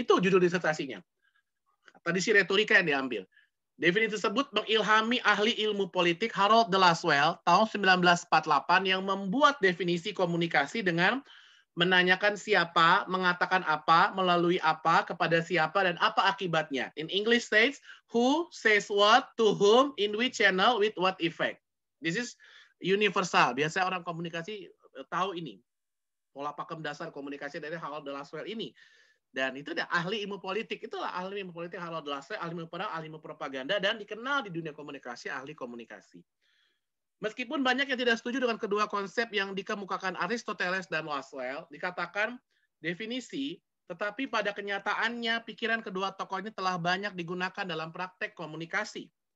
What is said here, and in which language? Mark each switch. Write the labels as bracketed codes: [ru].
[id] Itu judul disertasinya. Tadi si retorika yang diambil. Definisi tersebut mengilhami ahli ilmu politik Harold de Laswell tahun 1948 yang membuat definisi komunikasi dengan menanyakan siapa, mengatakan apa, melalui apa, kepada siapa, dan apa akibatnya. [en] In English states, who says what, to whom, in which channel, with what effect. This is universal. [id] Biasanya orang komunikasi tahu ini. Pola pakem dasar komunikasi dari Harold de Laswell ini. Dan itu ada ahli ilmu politik. Itulah ahli ilmu politik Harold de Laswell, ahli ilmu perang, ahli ilmu propaganda, dan dikenal di dunia komunikasi, ahli komunikasi. Meskipun banyak yang tidak setuju dengan kedua konsep yang dikemukakan Aristoteles dan Laswell, dikatakan definisi, tetapi pada kenyataannya pikiran kedua tokoh ini telah banyak digunakan dalam praktek komunikasi.